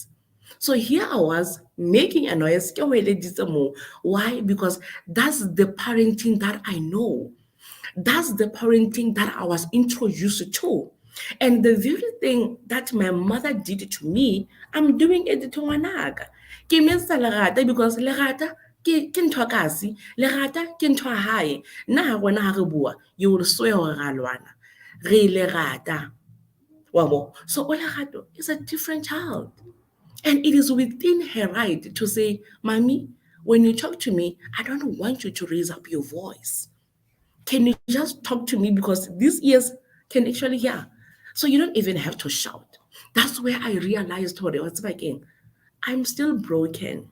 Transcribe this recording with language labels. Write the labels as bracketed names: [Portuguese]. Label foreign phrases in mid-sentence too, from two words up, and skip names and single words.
[English] So here I was making a noise. Why? Because that's the parenting that I know. That's the parenting that I was introduced to. And the very thing that my mother did to me, I'm doing it to ngwanaka. [Southern Sotho] Ke mensa lerata because lerata ke ntho kasi, lerata ke ntho hae. Nna ha rona ha re bua, [English] you will swear [Southern Sotho] hore ra lwana. Re lerata. Wabo. [English] So Olerato is a different child. And it is within her right to say, Mommy, when you talk to me, I don't want you to raise up your voice. Can you just talk to me because these ears can actually hear? So you don't even have to shout. That's where I realized, what's again, I'm still broken.